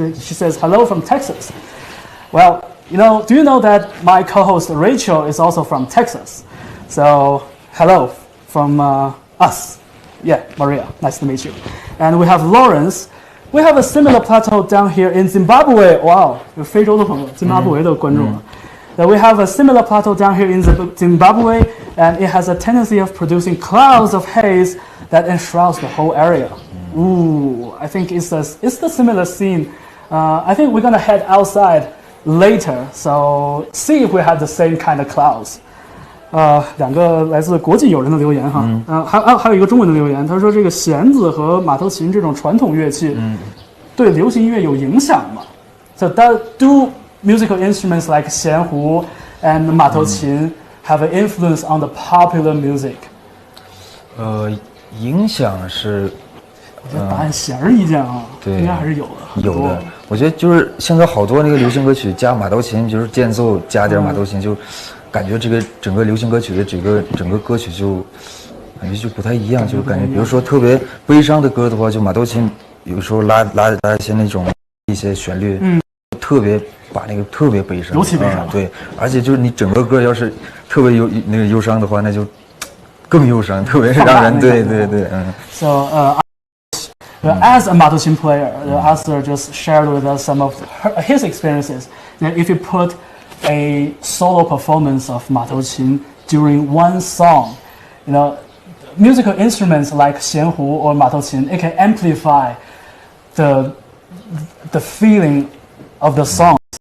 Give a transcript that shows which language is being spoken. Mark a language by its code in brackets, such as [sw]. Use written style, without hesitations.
[en] She says hello from Texas. Well, do you know that my co-host Rachel is also from Texas? So hello from us. Yeah, Maria, nice to meet you. And we have Lawrence. We have a similar plateau down here in Zimbabwe. [zh] Wow, 有非洲的朋友，津巴布韦的观众。 [en] That we have a similar plateau down here in Zimbabwe, and it has a tendency of producing clouds of haze that enshrouds the whole area. Ooh, I think it's the similar scene. I think we're gonna head outside later, so see if we have the same kind of clouds. [zh] 两个来自国际友人的留言哈，还有一个中文的留言，他说这个弦子和马头琴这种传统乐器，对流行音乐有影响吗？ [en] So do musical instruments like xianhu and 马头琴 have an influence on the popular music? [zh] 影响是，我觉得答案显而易见啊，对，应该还是有的。有的，我觉得就是现在好多那个流行歌曲加马头琴，就是间奏加点马头琴，就感觉这个整个流行歌曲的整个歌曲就感觉就不太一样，就感觉比如说特别悲伤的歌的话，就马头琴有时候拉一些那种一些旋律，特别把那个特别悲伤，尤其悲伤，对，而且就是你整个歌要是特别忧伤的话，那就更忧伤，特别让人对， [en] So as a Matochin player, Arthur just shared with us some of his experiences. That if you put a solo performance of Matochin during one song, musical instruments like xianhu or Matochin, it can amplify the feeling of the song.